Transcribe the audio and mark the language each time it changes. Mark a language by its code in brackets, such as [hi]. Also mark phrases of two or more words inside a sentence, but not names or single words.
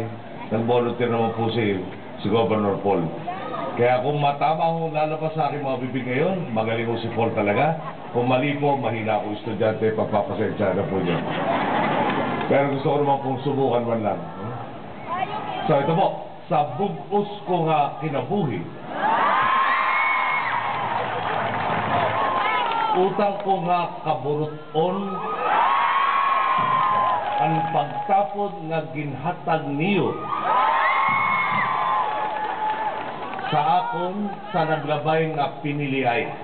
[tl] Nag-volunteer naman po si Governor Paul. Kaya kung matama akong lalabas sa aking mga bibig ngayon, magaling ko si Paul talaga. Kung mali po, mahina ako estudyante, pagpapasensya na po niya. Pero gusto ko naman pong subukan man lang. So ito po, [hil] sa bugos ko nga kinabuhi, utang ko nga kaburuton, ang pagtapod nga ginhatag niyo sa akon sa naglabay nga piniliay.